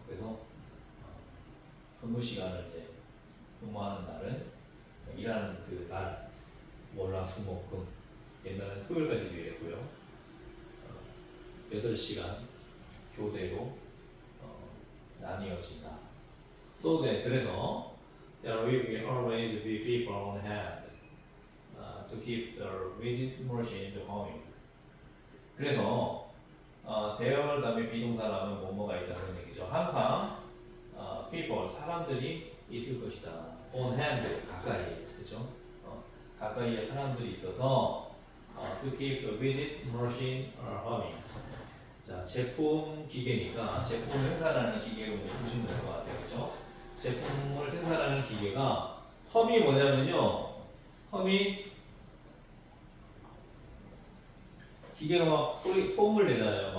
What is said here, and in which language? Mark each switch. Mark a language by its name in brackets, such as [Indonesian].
[Korean] 그래서 근무 시간을 이제 근무하는 날은 일하는 그 날 월화수목금 옛날엔 토요일까지도 일했고요. 8시간 교대로 나뉘어진다. [English] So that [Korean] 그래서 [English] there will always be people on hand to keep the rigid machine humming. [Korean] 그래서 대열 다음에 비동사라면 뭐뭐가 있다 그런 얘기죠. 항상 people 사람들이 있을 것이다. [English] on hand [Korean] 가까이 그렇죠? 가까이에 사람들이 있어서 [English] to keep the rigid machine humming. [Korean] 자, 제품 기계니까 제품을 생산하는 기계로 이제 보시면 될 것 같아요. 그렇죠? 제품을 생산하는 기계가 험이 뭐냐면요. 험이 기계가 막 소음을 내잖아요.